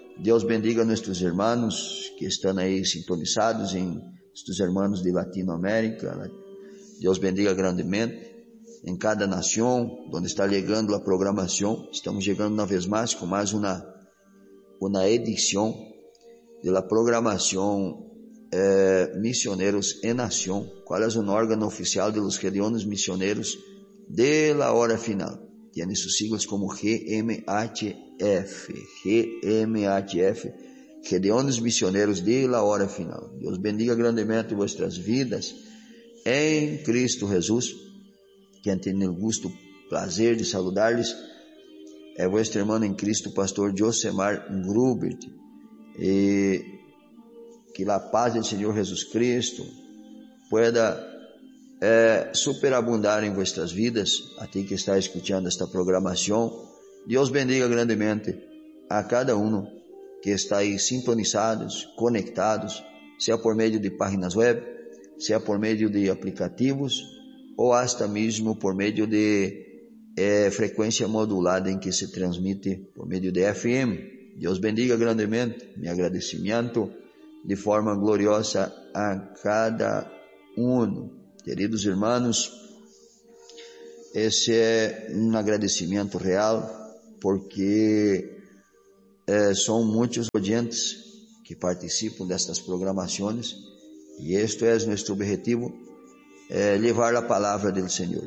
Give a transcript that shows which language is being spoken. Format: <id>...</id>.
<pt>Deus bendiga nossos irmãos que estão aí sintonizados, em nossos irmãos de Latinoamérica, Deus bendiga grandemente em cada nação, onde está ligando a programação. Estamos chegando uma vez mais com mais uma edição da programação Misioneros em Nação, qual é o órgão oficial de los Gedeones Misioneros de la Hora Final.</pt> <es>Tiene sus siglas como GMHF, GMHF, Gedeones Misioneros de la Hora Final. Dios bendiga grandemente vuestras vidas en Cristo Jesús. Quien tiene el gusto, placer de saludarles es vuestro hermano en Cristo, Pastor Josemar Grubert. Que la paz del Señor Jesucristo pueda superabundar en vuestras vidas, a ti que está escuchando esta programación. Dios bendiga grandemente a cada uno que está ahí sintonizados, conectados, sea por medio de páginas web, sea por medio de aplicativos, o hasta mismo por medio de frecuencia modulada en que se transmite por medio de FM. Dios bendiga grandemente, mi agradecimiento de forma gloriosa a cada uno. Queridos hermanos,</es> <pt>esse é um agradecimento real, porque são muitos ouvintes que participam destas programações, e este é nosso objetivo, levar a palavra do Senhor.</pt>